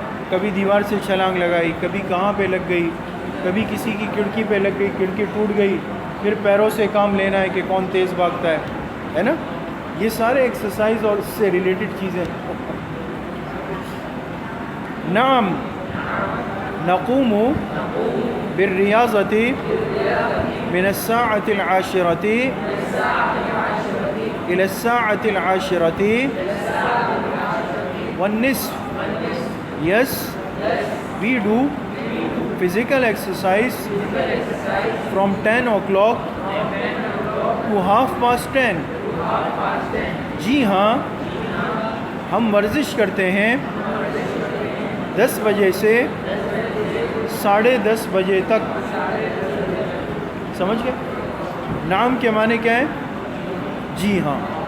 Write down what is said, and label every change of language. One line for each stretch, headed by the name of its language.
Urdu: کبھی دیوار سے چھلانگ لگائی، کبھی کہاں پہ لگ گئی، کبھی کسی کی کھڑکی پہ لگ گئی، کھڑکی ٹوٹ گئی، پھر پیروں سے کام لینا ہے کہ کون تیز بھاگتا ہے نا؟ یہ سارے ایکسرسائز اور اس سے ریلیٹڈ چیزیں۔
Arabic: نعم نقوم بالریاضۃ من الساعة العاشرة
Urdu: إلى الساعة العاشرة
Arabic: والنصف.
English: Yes, we do physical exercise from 10 o'clock to 10:30.
Urdu: جی ہاں، ہم ورزش کرتے ہیں 10 بجے سے 10:30 بجے تک. سمجھ گئے؟ نعم کے معنی کیا ہے؟ جی ہاں.